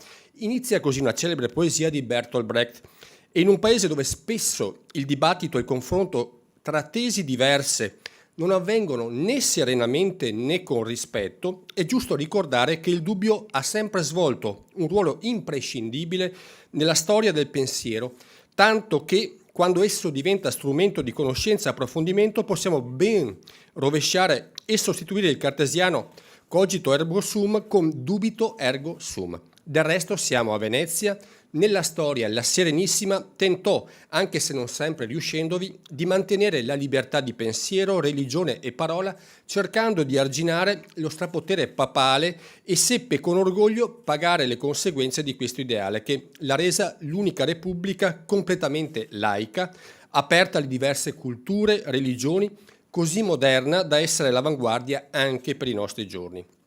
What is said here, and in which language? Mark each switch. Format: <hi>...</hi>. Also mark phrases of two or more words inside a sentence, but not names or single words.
<it>Inizia così una celebre poesia di Bertolt Brecht. E in un paese dove spesso il dibattito e il confronto tra tesi diverse non avvengono né serenamente né con rispetto, è giusto ricordare che il dubbio ha sempre svolto un ruolo imprescindibile nella storia del pensiero, tanto che quando esso diventa strumento di conoscenza e approfondimento possiamo ben rovesciare e sostituire il cartesiano</it> <la>cogito ergo sum</la> <it>con</it> <la>dubito ergo sum.</la> <it>Del resto siamo a Venezia. Nella storia la Serenissima tentò, anche se non sempre riuscendovi, di mantenere la libertà di pensiero, religione e parola, cercando di arginare lo strapotere papale e seppe con orgoglio pagare le conseguenze di questo ideale che l'ha resa l'unica repubblica completamente laica, aperta alle diverse culture, religioni, così moderna da essere all'avanguardia anche per i nostri giorni.</it>